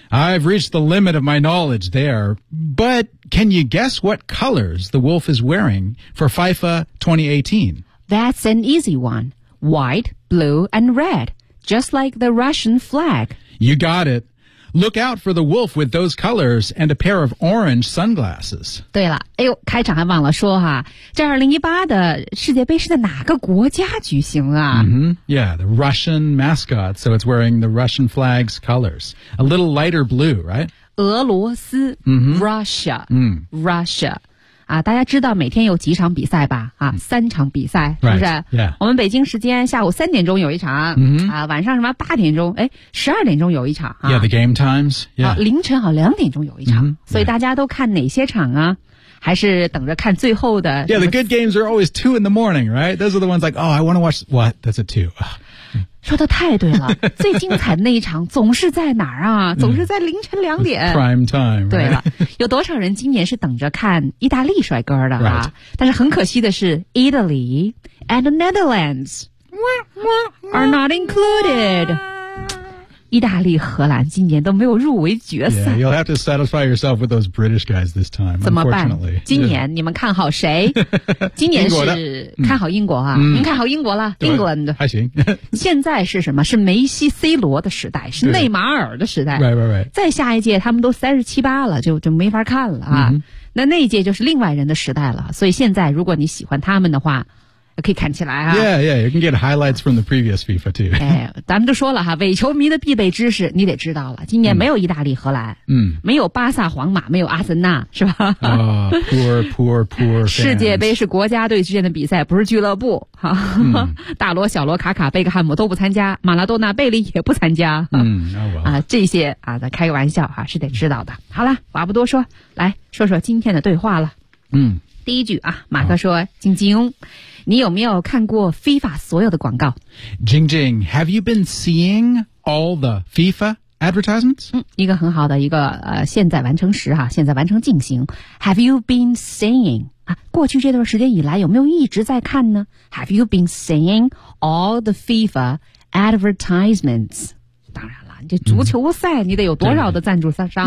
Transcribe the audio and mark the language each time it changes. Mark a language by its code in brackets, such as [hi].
[en] I've reached the limit of my knowledge there, but... Can you guess what colors the wolf is wearing for FIFA 2018? That's an easy one. White, blue, and red, just like the Russian flag. You got it. Look out for the wolf with those colors and a pair of orange sunglasses. [zh] 对了，哎呦，开场还忘了说哈，这2018的世界杯是在哪个国家举行啊？ [en] Yeah, the Russian mascot, so it's wearing the Russian flag's colors. A little lighter blue, right? [zh] 俄罗斯、 [en] Russia,、Russia. [zh] 啊，大家知道每天有几场比赛吧？啊，三场比赛，是不是？ [en] Right, yeah. [zh] 我们北京时间下午3点钟有一场，啊，晚上什么8点钟？哎，12点钟有一场。啊、 [en] yeah, the game times. Yeah. [zh] 啊，凌晨好2点钟有一场。所以大家都看哪些场啊？还是等着看最后的 [en] ？Yeah, the good games are always 2 in the morning, right? Those are the ones like, oh, I want to watch. What? That's a 2. [zh] 说的太对了，最精彩的那一场总是在哪儿啊？总是在凌晨2点。 [en] It's、prime time、right?。 [zh] 对了，有多少人今年是等着看意大利帅哥的啊？ [en] Right. [zh] 但是很可惜的是 [en] ，Italy and the Netherlands are not included. [zh] 意大利、荷兰今年都没有入围决赛。 [en] Yeah, you'll have to satisfy yourself with those British guys this time. [zh] 怎么办？今年你们看好谁？今年是看好英国啊？您看好英国了 ？England 还行。现在是什么？是梅西、C 罗的时代，是内马尔的时代。 Right. 再下一届他们都37、8了，就没法看了啊。那一届就是另外人的时代了。所以现在如果你喜欢他们的话。可以看起来啊 [en] Yeah, you can get highlights from the previous FIFA too [zh] 哎，咱们都说了哈，伪球迷的必备知识你得知道了，今年没有意大利荷兰，没有巴萨皇马，没有阿森纳，是吧、 [en] poor fans [zh] 世界杯是国家队之间的比赛，不是俱乐部哈、大罗、小罗、卡卡、贝克汉姆都不参加，马拉多纳、贝利也不参加，这些啊，咱开个玩笑哈，是得知道的。好了，话不多说，来说说今天的对话了。第一句啊，马克说，金晶，你有没有看过 FIFA 所有的广告？ [en] Jing Jing, have you been seeing all the FIFA advertisements? [zh] 一个很好的一个现在完成时哈，现在完成进行。 [en] Have you been seeing? [zh] 啊，过去这段时间以来有没有一直在看呢？ [en] Have you been seeing all the FIFA advertisements? [zh] 当然了，这足球赛你得有多少的赞助商啊？